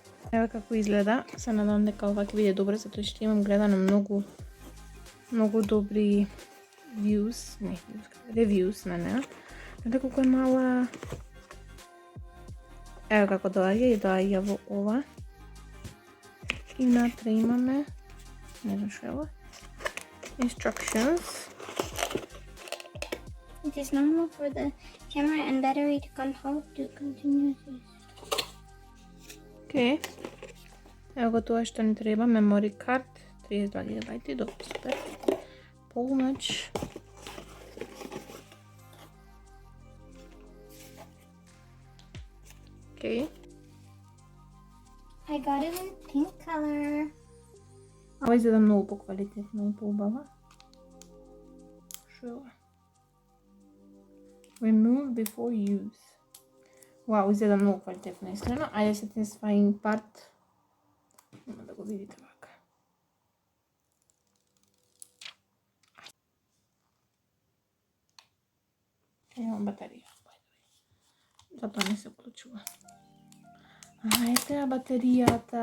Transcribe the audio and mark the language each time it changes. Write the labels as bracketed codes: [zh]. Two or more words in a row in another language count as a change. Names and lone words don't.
[mk] Ева како изгледа. Се надам дека ова ќе биде добро, затоа што имам гледано многу добри reviews на неа. Гледа колку е мала. Ева како доаѓа во ова. И внатре имаме, не знам што е ова, instructions. [en] It is normal for the camera and battery to continue use. [mk] Океј. Ево го тоа што ни треба, [en] memory card, 32 GB, [mk] добро, супер. Полноќ. Океј. [en] I got it in pink color. [mk] Ова изгледа многу поквалитетно и поубава. Што е ова? [en] Remove before use. [mk] Вау, изгледа многу квалитетно искрено. Ајде [en] satisfying part. [mk] Нема да го видите вака. Имам батерија. Затоа не се вклучува. Ете батеријата.